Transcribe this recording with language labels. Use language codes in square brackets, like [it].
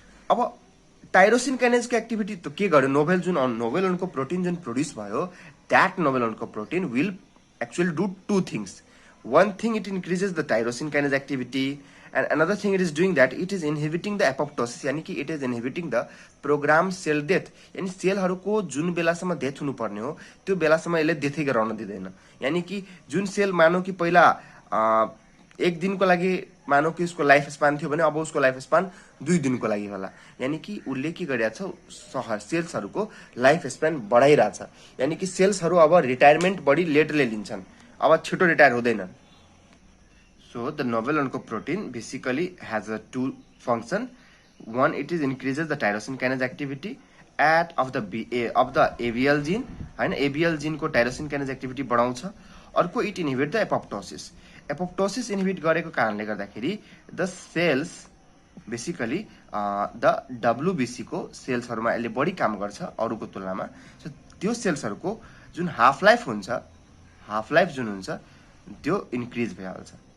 [ne] अब tyrosine काइनेजको activity त के गर्यो, नोभेल अन्कोप्रोटिन जुन प्रोड्युस भयो, [en] That novel oncoprotein will actually do two things. One thing, it increases the tyrosine kinase activity, and another thing it is doing that it is inhibiting the apoptosis, [ne] यानी कि [en] it is inhibiting the programmed cell death, [ne] यानी सेलहरूको जुन बेलासम्म death हुनुपर्ने हो त्यो बेलासम्म यसले डेथै गराउन दिँदैन। यानी कि जुन सेल मानौ कि पहिला एक दिनको लागि मानौ कि उसको लाइफ स्पान थियो भने अब उसको लाइफ स्पान 2 दिनको लागि होला। यानी कि उसले के गरिरहेछ, सेल्सहरूको लाइफ स्पान बढाइरहेछ। यानी कि सेल्सहरू अब रिटायरमेन्ट बढी लेटले लिन्छन्, अब छिटो रिटायर हुँदैनन्। [en] So the novel oncoprotein basically has a two function. One, it is increases the tyrosine kinase activity of the ABL gene, [ne] हैन, ABL gene को tyrosine kinase activity बढाउँछ। अर्को, [en] it inhibit the apoptosis। [ne] Apoptosis inhibit गरेको कारणले गर्दाखेरि [en] the cells basically the [ne] डब्ल्युबिसी को सेल्सहरुमा यसले बढी काम गर्छ अरूको तुलनामा। सो त्यो सेल्सहरुको जुन हाफ लाइफ जुन हुन्छ त्यो इन्क्रिज भइहाल्छ।